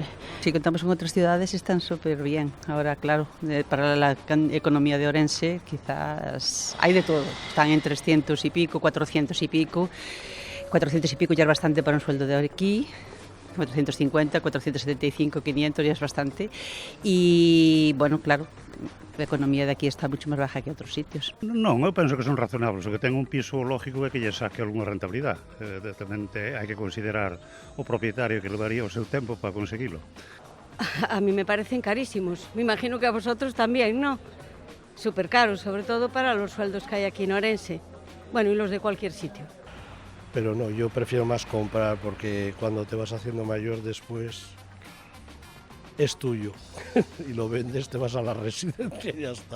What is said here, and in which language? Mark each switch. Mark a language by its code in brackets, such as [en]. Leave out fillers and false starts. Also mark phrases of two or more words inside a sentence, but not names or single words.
[es] Si contamos con otras ciudades están súper bien. Ahora, claro, para la economía de Ourense quizás hay de todo. Están en 300 y pico, 400 y pico. 400 y pico ya es bastante para un sueldo de aquí. 450, 475, 500 ya es bastante. Y bueno, claro, [gl] A economía de aquí [es] está mucho máis baja que [gl] outros sitios. Non, eu penso que son razonables. O que ten un piso lógico é que lle saque algunha rentabilidade. Tamén hai que considerar o propietario que levaría o seu tempo para conseguilo. [es] A mí me parecen carísimos. Me imagino que a vosotros también, ¿no? Súper caros, sobre todo para los sueldos que hay aquí en Orense. Bueno, y los de cualquier sitio. Pero no, yo prefiero más comprar porque cuando te vas haciendo mayor después es tuyo y lo vendes, te vas a la residencia y ya está.